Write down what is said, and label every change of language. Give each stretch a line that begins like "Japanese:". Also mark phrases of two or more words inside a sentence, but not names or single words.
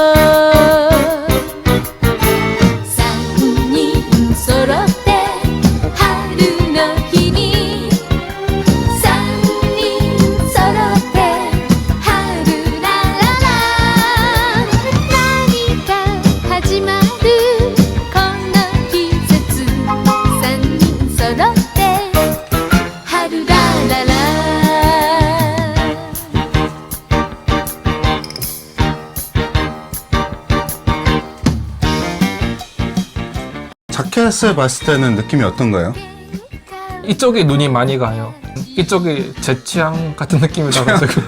Japanese: 三人揃って春の日に三人揃って春ラララ何か始まるこの季節三人揃って春ラララ
Korean: 자켓을 봤을 때는 느낌이 어떤가요? 이쪽에 눈이 많이 가요. 이쪽이 제 취향 같은 느낌이 나가지고.